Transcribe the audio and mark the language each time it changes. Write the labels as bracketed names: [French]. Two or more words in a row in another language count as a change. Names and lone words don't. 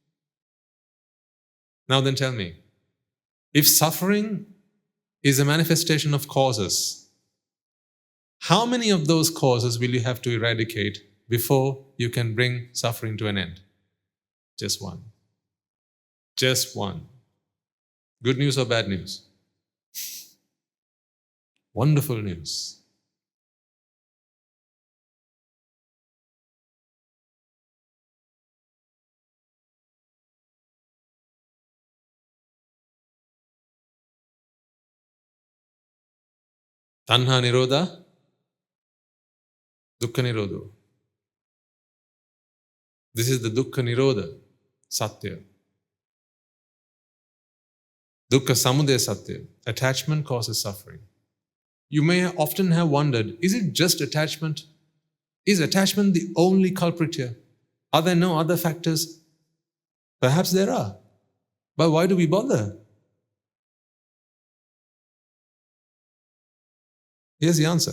[English] Now then tell me, if suffering is a manifestation of causes, how many of those causes will you have to eradicate before you can bring suffering to an end? Just one. Just one. Good news or bad news? Wonderful news. [Pali] Tanha nirodha, dukkha nirodha. [English] This is the [Pali] dukkha nirodha, satya. Dukkha samudaya satya. [English] Attachment causes suffering. You may often have wondered, is it just attachment? Is attachment the only culprit here? Are there no other factors? Perhaps there are. But why do we bother? Here's the answer.